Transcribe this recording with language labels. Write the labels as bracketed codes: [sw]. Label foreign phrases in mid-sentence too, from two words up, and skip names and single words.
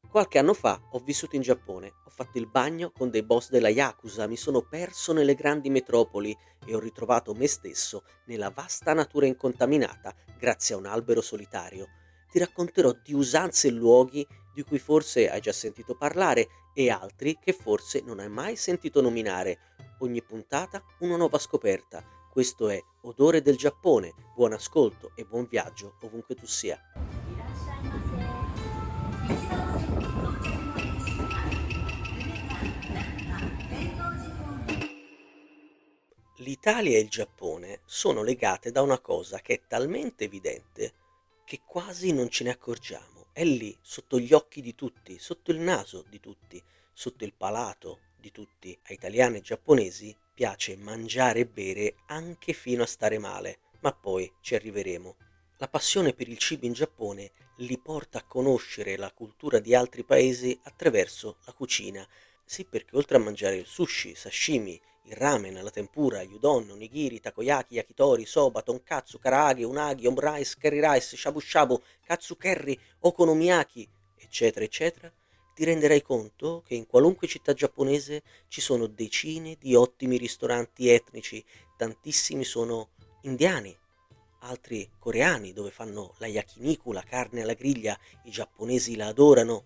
[it] Qualche anno fa ho vissuto in Giappone, ho fatto il bagno con dei boss della Yakuza, mi sono perso nelle grandi metropoli e ho ritrovato me stesso nella vasta natura incontaminata grazie a un albero solitario. Ti racconterò di usanze e luoghi di cui forse hai già sentito parlare e altri che forse non hai mai sentito nominare. Ogni puntata una nuova scoperta. Questo è Odore del Giappone. Buon ascolto e buon viaggio ovunque tu sia. [ja] いらっしゃいませ。一番線到着のですが、夢が中天王寺方面。 [it] L'Italia e il Giappone sono legate da una cosa che è talmente evidente che quasi non ce ne accorgiamo. È lì, sotto gli occhi di tutti, sotto il naso di tutti, sotto il palato di tutti. A italiani e giapponesi piace mangiare e bere anche fino a stare male, ma poi ci arriveremo. La passione per il cibo in Giappone li porta a conoscere la cultura di altri paesi attraverso la cucina. Sì, perché oltre a mangiare il sushi, sashimi, il ramen, la tempura, gli udon, onigiri, takoyaki, yakitori, soba, tonkatsu, karaage, unagi, omrice, curry rice, shabu shabu, katsu curry, okonomiyaki, eccetera, eccetera, ti renderai conto che in qualunque città giapponese ci sono decine di ottimi ristoranti etnici, tantissimi sono indiani, altri coreani dove fanno la yakiniku, la carne alla griglia, i giapponesi la adorano.